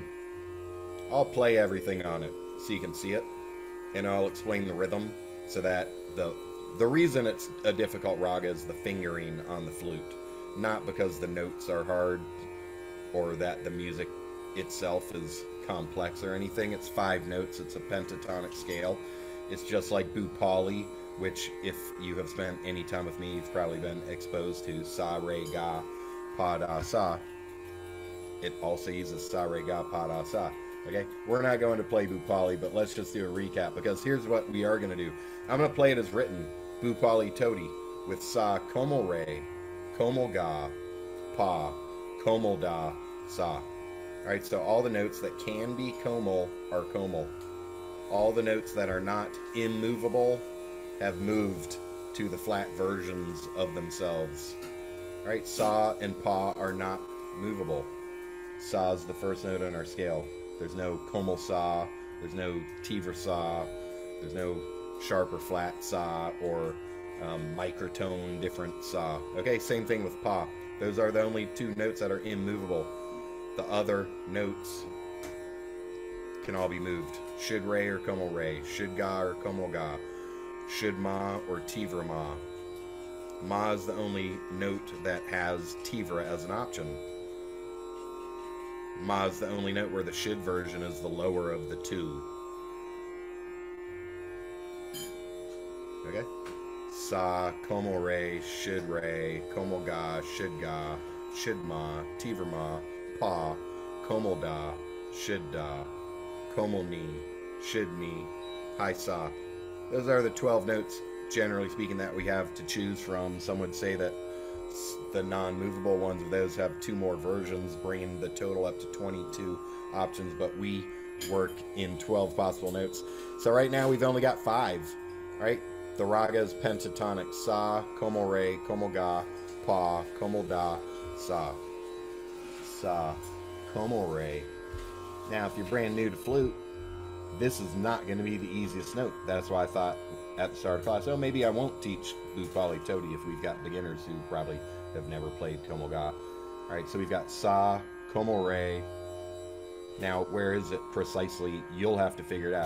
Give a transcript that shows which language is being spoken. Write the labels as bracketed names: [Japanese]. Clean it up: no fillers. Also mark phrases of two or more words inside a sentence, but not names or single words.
[English] I'll play everything on it so you can see it, and I'll explain the rhythm so that the reason it's a difficult raga is the fingering on the flute, not because the notes are hard or that the music itself is complex or anything. It's 5 notes. It's a pentatonic scale. It's just like Bhoopali, which if you have spent any time with me, you've probably been exposed to sa, re, ga, pa, da, sa. It also uses sa, re, ga, pa, da, sa. Okay, we're not going to play Bhoopali, but let's just do a recap, because here's what we are going to do. I'm going to play it as written, Bhoopali Todi, with sa, komal re, komal ga, pa, komal da, sa. Alright, so all the notes that can be komal are komal. All the notes that are not immovable have moved to the flat versions of themselves. Alright, sa and pa are not movable. Sa is the first note on our scale. There's no komal sa, there's no tivra sa, there's no sharp or flat sa, or microtone different sa. Okay, same thing with pa. Those are the only two notes that are immovable. The other notes can all be moved. Shid re or komo re, shid ga or komo ga, shid ma or tivra ma. Ma is the only note that has tivra as an option. Ma is the only note where the shid version is the lower of the two. Okay? Sa, komo re, shid ga, shid ma, tivra ma, pa, komo da, shid da, komo ni, shid ni, hi sa. Those are the 12 notes, generally speaking, that we have to choose from. Some would say that the non-movable ones of those have 2 more versions, bringing the total up to 22 options, but we work in 12 possible notes. So right now we've only got 5, right? The raga is pentatonic: sa, komo re, komo ga, pa, komo da, sa. Sa, komo re. Now, if you're brand new to flute, this is not going to be the easiest note. That's why I thought at the start of class, oh, maybe I won't teach Bhoopali Todi if we've got beginners who probably have never played komo ga. All right, so we've got sa, komo re. Now, where is it precisely? You'll have to figure it out.